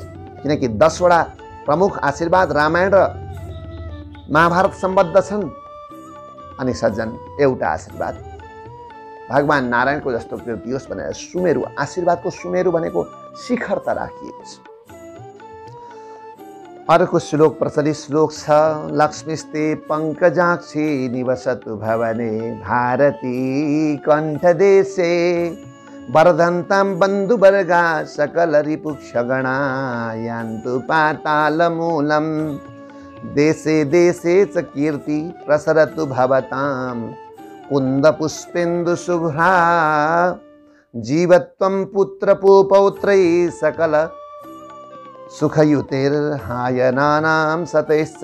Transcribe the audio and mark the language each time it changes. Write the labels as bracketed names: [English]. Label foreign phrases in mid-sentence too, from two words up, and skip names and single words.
[Nepali] किनकि 10वटा प्रमुख आशीर्वाद रामायण र महाभारत सम्बद्ध छन्। अनि सज्जन, एउटा आशीर्वाद भगवान नारायणको जस्तो कीर्ति होस् भनेर सुमेरु, आशीर्वादको सुमेरु भनेको शिखरता राखिएको छ। अर्को श्लोक, प्रचलित श्लोक छ, [Sanskrit] लक्ष्मीस्ते पंकजाक्षी निवसतु भवने भारती कण्ठदेशे वर्धन्तां बन्धुवर्गा सकल रिपुक्षगणा यान्तु पातालमूलं देशे देशे च कीर्ति प्रसरतु भवतां कुन्दपुष्पेन्दु शुभ्रा जीवत्वं पुत्रपौत्रै सकल सुखयुतेर्हायनानां सतैश्च।